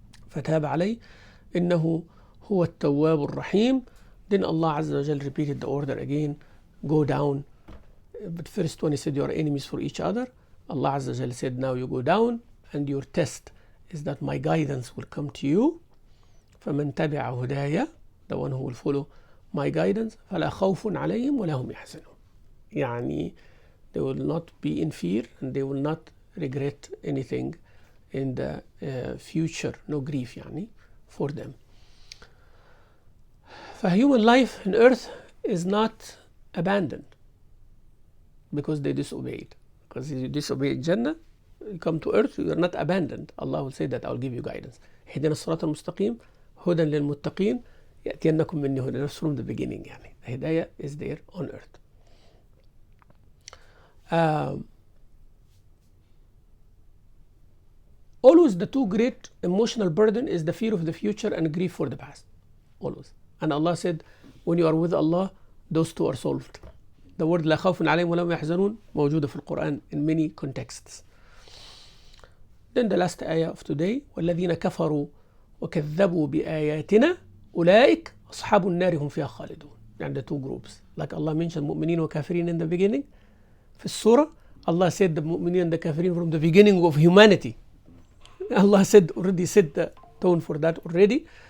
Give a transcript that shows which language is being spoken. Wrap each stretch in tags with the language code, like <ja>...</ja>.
<ar>فَتَابَ عَلَيْهِ إِنَّهُ هُوَ التَّوَّابُ الرَّحِيمُ.</ar> <en>Then Allah Azza wa Jal repeated the order again, go down. But first when he said you are enemies for each other, Allah Azza wa Jal said now you go down, and your test is that my guidance will come to you.</en> <ar>فَمَنْ تَبِعَ هُدَايَ,</ar> <en>the one who will follow my guidance,</en> <ar>فَلَا خَوْفٌ عَلَيْهِمْ وَلَا هُمْ يَحْزَنُونَ.</ar> <en>يعني they will not be in fear and they will not regret anything in the future, no grief يعني for them. Human life on earth is not abandoned because they disobeyed. Because if you disobey Jannah, you come to earth, you are not abandoned. Allah will say that I will give you guidance.</en> <ar>اهدنا الصراط المستقيم هدى للمتقين يأتينكم مني هدى.</ar> <en>That's from the beginning يعني. The hidayah is there on earth. Always the two great emotional burden is the fear of the future and grief for the past. Always. And Allah said, when you are with Allah, those two are solved. The word</en> <ar>لا خوف عليهم ولا هم يحزنون موجودة في القرآن</ar> <en>in many contexts.</en> <ar>Then the last ayah of today, والذين كفروا وكذبوا بآياتنا أولئك أصحاب النار هم فيها خالدون.</ar> <en>يعني the two groups. Like Allah mentioned</en> <ar>مؤمنين وكافرين</ar> <en>in the beginning.</en> <ar>في السورة,</ar> <en>Allah said the مؤمنين and the كافرين from the beginning of humanity. Allah already set the tone for that already.</en>